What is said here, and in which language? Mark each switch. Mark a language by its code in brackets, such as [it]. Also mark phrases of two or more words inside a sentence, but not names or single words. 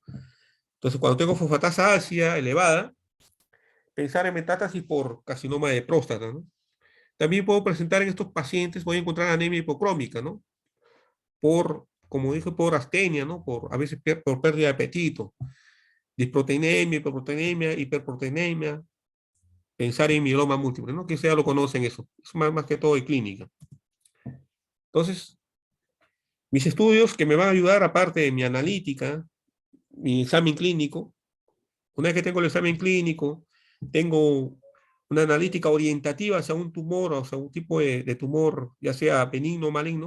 [es] Entonces, cuando tengo fosfatasa ácida elevada, pensar en metástasis por carcinoma de próstata, ¿no? También puedo presentar en estos pacientes, voy a encontrar anemia hipocrómica, ¿no? Como dije, por astenia, ¿no? A veces por pérdida de apetito, disproteinemia, hiperproteinemia, hiperproteinemia, pensar en mieloma múltiple, ¿no? Que sea lo conocen eso. Es más que todo de clínica. Entonces, mis estudios que me van a ayudar, aparte de mi analítica, mi examen clínico, una vez que tengo el examen clínico, tengo una analítica orientativa hacia un tumor, o sea, un tipo de tumor, ya sea benigno o maligno.